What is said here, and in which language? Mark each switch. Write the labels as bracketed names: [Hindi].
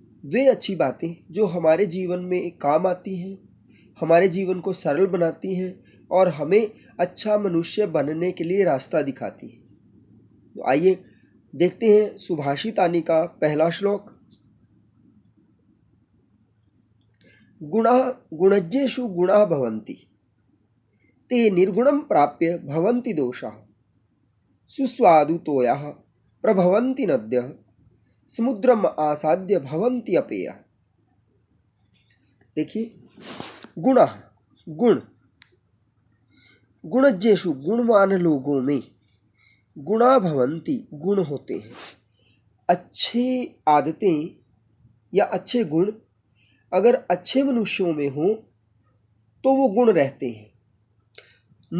[Hindi] वे अच्छी बातें जो हमारे जीवन में काम आती हैं, हमारे जीवन को सरल बनाती हैं और हमें अच्छा मनुष्य बनने के लिए रास्ता दिखाती हैं। तो आइए देखते हैं सुभाषितानि का पहला श्लोक। [Sanskrit] गुणा गुणज्ञेषु गुणा भवन्ति, ते निर्गुणं प्राप्य भवन्ति दोषाः। सुस्वादु तोयाः प्रभवन्ति नद्यः, समुद्रम आसाद्य भवन्ति अपेयः। [Hindi] देखिए, [Sanskrit] गुणा गुण, गुणज्ञेषु [Hindi] गुणवान लोगों में, [Sanskrit] गुणा भवन्ति [Hindi] गुण होते हैं। अच्छी आदतें या अच्छे गुण अगर अच्छे मनुष्यों में हो तो वो गुण रहते हैं।